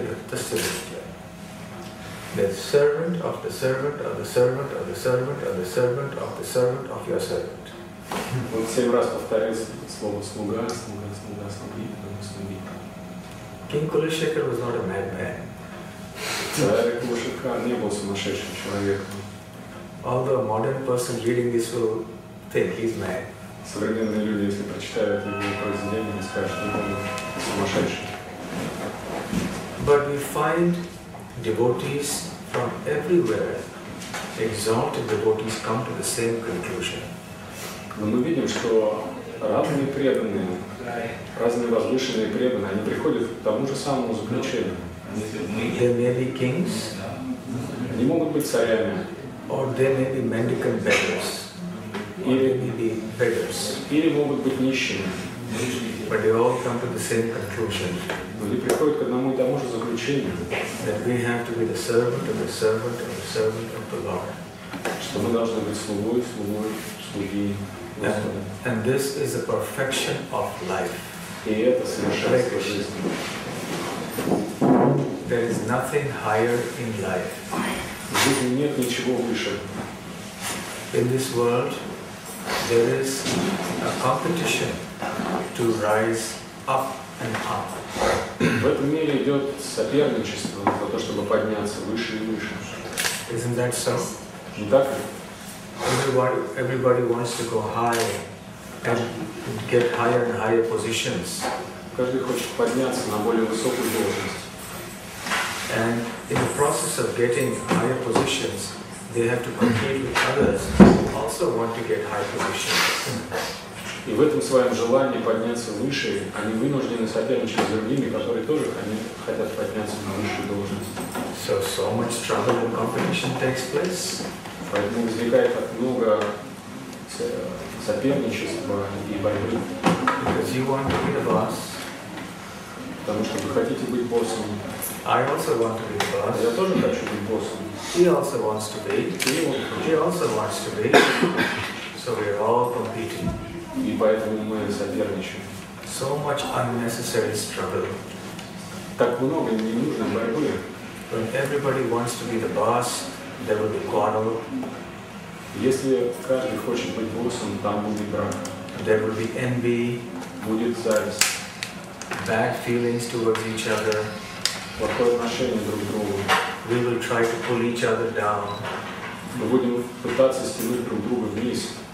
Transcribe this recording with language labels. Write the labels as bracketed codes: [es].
[en] the servant of the servant of the servant of the servant of the servant of the servant of your servant. [ru] Он 7 раз повторил слово слуга, слуга, слуга, слуги, слуги. [en] King Kulashekar was not a madman. [ru] Царь Кулашекар не был сумасшедшим человеком. [en] Although a modern person reading this will think he's mad. [ru] Современные люди, если прочитают его произведения, скажут, что он сумасшедший. [en] But we find devotees from everywhere, exalted devotees, come to the same conclusion. [ru] Но мы видим, что разные преданные, разные возвышенные преданные, они приходят к тому же самому заключению. [en] They may be kings, [ru] Они могут быть царями, [en] or they may be mendicant beggars, or they may be beggars. [ru] или могут быть нищими. [en] But they all come to the same conclusion, [ru] Но они приходят к одному и тому же заключению, [en] that we have to be the servant of the servant of the servant of the Lord. [ru] что мы должны быть слугой, слугой, слуги Господа. [en] And this is the perfection of life. [ru] И это совершенство жизни. [en] There is nothing higher in life. [ru] В жизни нет ничего выше. [en] In this world, there is a competition to rise up and up. [ru] В этом мире идет соперничество за то, чтобы подняться выше и выше. [en] Isn't that so? [ru] Не так ли? [en] Everybody wants to go high and get higher and higher positions. [ru] Каждый хочет подняться на более высокую должность. [en] And in the process of getting higher positions, they have to compete with others who also want to get high positions. [ru] И в этом своем желании подняться выше, они вынуждены соперничать с другими, которые тоже хотят подняться на высшую должность. [en] So much trouble and competition takes place. [ru] Поэтому возникает так много соперничества и борьбы. [en] Because you want to be the boss. [ru] Потому что вы хотите быть боссом. [en] I also want to be the boss. [ru] Я тоже хочу быть боссом. [en] He also wants to be. He also wants to be. So we're all competing. [ru] И поэтому мы соперничаем. [en] So much unnecessary struggle. [ru] Так много ненужной борьбы. [en] When everybody wants to be the boss, there will be quarrel. [ru] Если каждый хочет быть боссом, там будет брак. [en] There will be envy. [ru] Будет зависть. [en] Bad feelings towards each other. [ru] Плохое отношение друг к другу. [en] We will try to pull each other down. [ru] мы будем пытаться стянуть друг друга вниз.